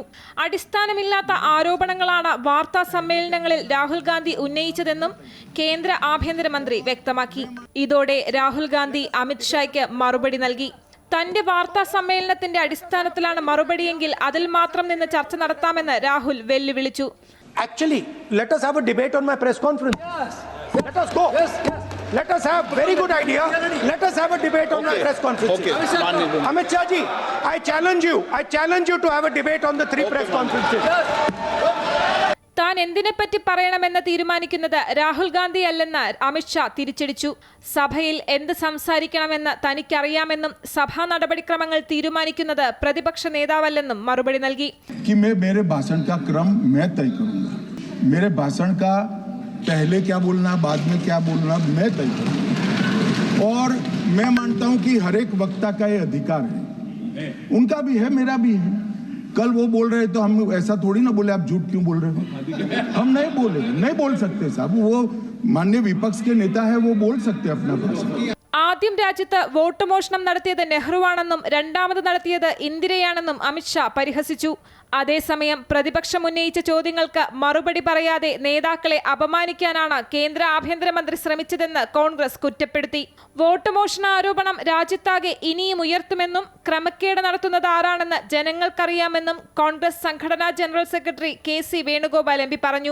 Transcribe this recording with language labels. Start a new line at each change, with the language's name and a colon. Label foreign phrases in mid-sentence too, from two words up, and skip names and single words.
Malayalam: അടിസ്ഥാനമില്ലാത്ത ആരോപണങ്ങളാണ് വാർത്താ സമ്മേളനങ്ങളിൽ രാഹുൽ ഗാന്ധി ഉന്നയിച്ചതെന്നും കേന്ദ്ര ആഭ്യന്തരമന്ത്രി വ്യക്തമാക്കി. ഇതോടെ രാഹുൽ ഗാന്ധി അമിത്ഷായ്ക്ക് മറുപടി നൽകി. തന്റെ വാർത്താ സമ്മേളനത്തിന്റെ അടിസ്ഥാനത്തിലാണ് മറുപടിയെങ്കിൽ അതിൽ മാത്രം നിന്ന് ചർച്ച നടത്താമെന്ന് രാഹുൽ വെല്ലുവിളിച്ചു.
English: Actually, let us have a debate on my press conference. Yes. Let us go. Yes. Let us have very good idea. Let us have a debate on my press conference. Amit Shah ji, I challenge you to have a debate on the 3 press conferences.
Malayalam: താൻ എന്തിനെപ്പറ്റി പറയണമെന്ന് തീരുമാനിക്കുന്നത് രാഹുൽ ഗാന്ധി അല്ലെന്ന് അമിത്ഷാ തിരിച്ചടിച്ചു. സഭയിൽ എന്ത് സംസാരിക്കണമെന്ന് തനിക്കറിയാമെന്നും സഭാ നടപടിക്രമങ്ങൾ തീരുമാനിക്കുന്നത് പ്രതിപക്ഷ നേതാവല്ലെന്നും മറുപടി നൽകി.
Hindi: मेरे भाषण का क्रम मैं तय करूंगा. मेरे भाषण का पहले क्या बोलना, बाद में क्या बोलना मैं तय करूंगा. और मैं मानता हूं कि हर एक वक्ता का ये अधिकार है. उनका भी है, मेरा भी है. कल वो बोल रहे तो हम ऐसा थोड़ी ना बोले आप झूठ क्यों बोल रहे हो. हम नहीं बोल सकते साहब. वो माननीय विपक्ष के नेता है, वो बोल सकते अपना भाषण.
Malayalam: ആദ്യം രാജ്യത്ത് വോട്ട് മോഷണം നടത്തിയത് നെഹ്റുവാണെന്നും 2ാമത് നടത്തിയത് ഇന്ദിരയാണെന്നും അമിത്ഷാ പരിഹസിച്ചു. അതേസമയം പ്രതിപക്ഷം ഉന്നയിച്ച ചോദ്യങ്ങൾക്ക് മറുപടി പറയാതെ നേതാക്കളെ അപമാനിക്കാനാണ് കേന്ദ്ര ആഭ്യന്തരമന്ത്രി ശ്രമിച്ചതെന്ന് കോൺഗ്രസ് കുറ്റപ്പെടുത്തി. വോട്ട് മോഷണ ആരോപണം രാജ്യത്താകെ ഇനിയും ഉയർത്തുമെന്നും ക്രമക്കേട് നടത്തുന്നത് ആരാണെന്ന് ജനങ്ങൾക്കറിയാമെന്നും കോൺഗ്രസ് സംഘടനാ ജനറൽ സെക്രട്ടറി KC വേണുഗോപാൽ MP പറഞ്ഞു.